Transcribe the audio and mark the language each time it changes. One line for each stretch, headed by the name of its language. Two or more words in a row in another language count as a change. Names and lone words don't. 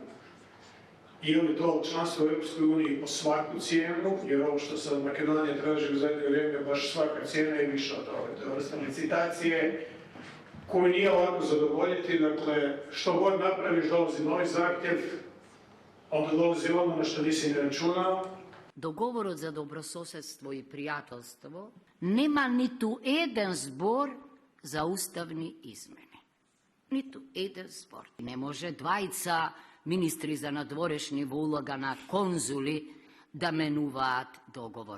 Croatian: Je li to članstvo u Europskoj uniji po svaku cijenu, jer ovo što sad Makedonija traži u zadnje vrijeme, baš svaka cijena je više od toga. To je vrsta licitacije koju nije lako zadovoljiti, dakle, što god napraviš, dolazi novi zahtjev, onda dolazi ono na što nisi ne računao.
Macedonian: Договорот за добрососедство и пријателство нема ниту еден збор за уставни измени. Ниту еден збор. Не може двајца министри за надворешни во улога на конзули да менуваат договор.